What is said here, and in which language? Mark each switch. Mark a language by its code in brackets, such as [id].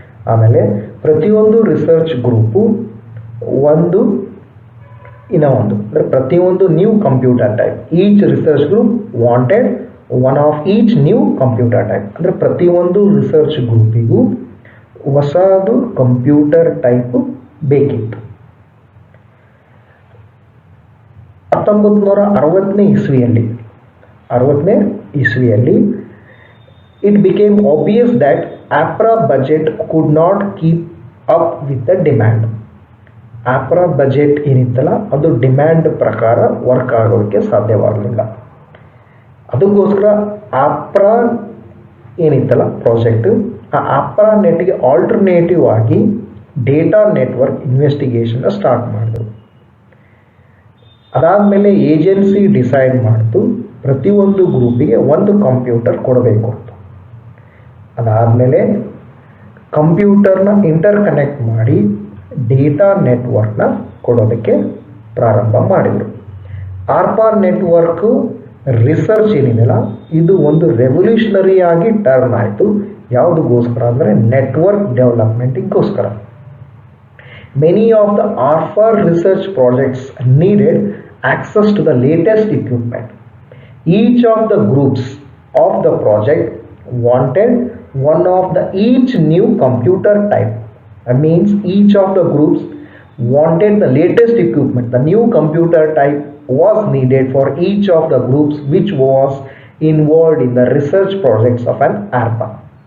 [kn] ಆಮೇಲೆ ಪ್ರತಿಯೊಂದು research group ಒಂದು ಅಂದರೆ ಪ್ರತಿಯೊಂದು new computer type, [en] Each research group wanted one of each new computer type. [kn] ಅಂದರೆ ಪ್ರತಿಯೊಂದು ರಿಸರ್ಚ್ ಗ್ರೂಪಿಗೂ ಹೊಸದು ಕಂಪ್ಯೂಟರ್ ಟೈಪ್ ಬೇಕಿತ್ತು. 1960ನೇ ಇಸ್ವಿಯಲ್ಲಿ [en] it became obvious that APRA budget could not keep up with the demand. [kn] APRA budget ಏನಿತ್ತಲ್ಲ ಅದು demand ಪ್ರಕಾರ work ಆಗೋದಕ್ಕೆ ಸಾಧ್ಯವಾಗಲಿಲ್ಲ. ಅದಕ್ಕೋಸ್ಕರ APRA ಏನಿತ್ತಲ್ಲ ಪ್ರಾಜೆಕ್ಟ್, ಆ APRA ನೆಟ್ಗೆ ಆಲ್ಟರ್ನೇಟಿವ್ ಆಗಿ ಡೇಟಾ ನೆಟ್ವರ್ಕ್ ಇನ್ವೆಸ್ಟಿಗೇಷನ್ನ ಸ್ಟಾರ್ಟ್ ಮಾಡಿದ್ರು. ಅದಾದಮೇಲೆ ಏಜೆನ್ಸಿ ಡಿಸೈಡ್ ಮಾಡ್ತು ಪ್ರತಿಯೊಂದು ಗ್ರೂಪಿಗೆ ಒಂದು ಕಂಪ್ಯೂಟರ್ ಕೊಡಬೇಕು ಅಂತ. ಅದಾದಮೇಲೆ ಕಂಪ್ಯೂಟರ್ನ ಇಂಟರ್ ಕನೆಕ್ಟ್ ಮಾಡಿ ಡೇಟಾ ನೆಟ್ವರ್ಕ್ನ ಕೊಡೋದಕ್ಕೆ ಪ್ರಾರಂಭ ಮಾಡಿದರು. ಆರ್ಪಾ ನೆಟ್ವರ್ಕ್ ರಿಸರ್ಚ್ ಏನಿದೆಯಲ್ಲ ಇದು ಒಂದು ರೆವಲ್ಯೂಷನರಿ ಆಗಿ ಟರ್ನ್ ಆಯಿತು. ಯಾವುದಕ್ಕೋಸ್ಕರ ಅಂದರೆ network ಡೆವಲಪ್ಮೆಂಟಿಗೋಸ್ಕರ. [en] Many of the ARPA research projects needed access to the latest equipment. Each of the groups of the project wanted one of the each new computer type. That means each of the groups wanted the latest equipment. The new computer type was needed for each of the groups which was involved in the research projects of an ARPA.